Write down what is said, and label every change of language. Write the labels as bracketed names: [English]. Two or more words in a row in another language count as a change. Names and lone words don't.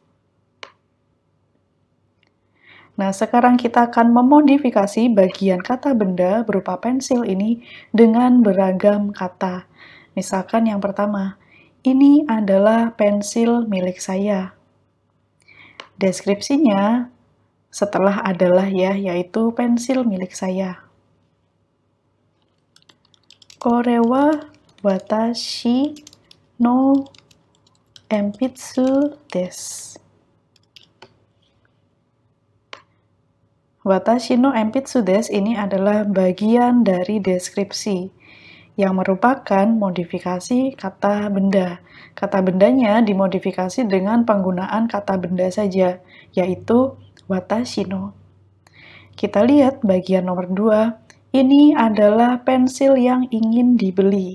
[Indonesian] Nah, sekarang kita akan memodifikasi bagian kata benda berupa pensil ini dengan beragam kata. Misalkan yang pertama, ini adalah pensil milik saya. Deskripsinya setelah adalah ya, yaitu pensil milik saya. [Japanese] これは 私の 鉛筆 です. 私の 鉛筆 です [Indonesian] ini adalah bagian dari deskripsi yang merupakan modifikasi kata benda. Kata bendanya dimodifikasi dengan penggunaan kata benda saja, yaitu [Japanese] 私の. [Indonesian] Kita lihat bagian nomor 2, ini adalah pensil yang ingin dibeli.